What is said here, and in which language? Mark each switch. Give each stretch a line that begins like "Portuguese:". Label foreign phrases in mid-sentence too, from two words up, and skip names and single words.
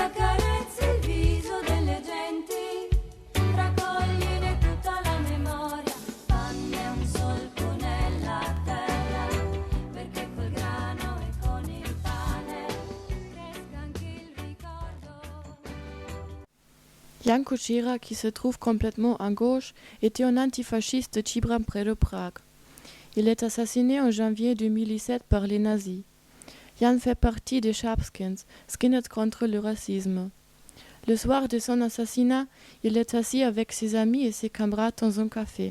Italian: accarezzi il viso delle genti, raccogliene tutta la memoria, fanne un solco nella terra, perché col grano e con il pane cresca anche il ricordo.
French: Jan Kuchera, qui se trouve complètement à gauche, était un antifasciste de Chibram près de Prague. Il est assassiné en janvier 2017 par les nazis. Jan fait partie des Sharpskins, skinheads contre le racisme. Le soir de son assassinat, il est assis avec ses amis et ses camarades dans un café.